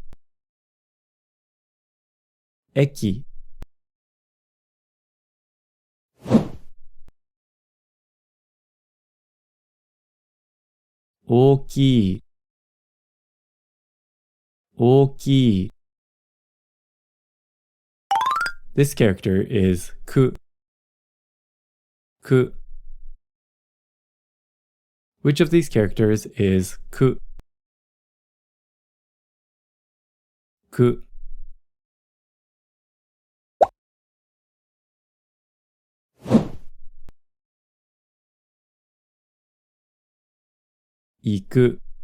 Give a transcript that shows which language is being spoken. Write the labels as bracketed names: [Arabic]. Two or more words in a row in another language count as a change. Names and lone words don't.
[Japanese] Eki. Ookii. Ookii. [English] This character is ku. [Japanese] Ku. [English] Which of these characters is ku? [Japanese] Ku. Iku.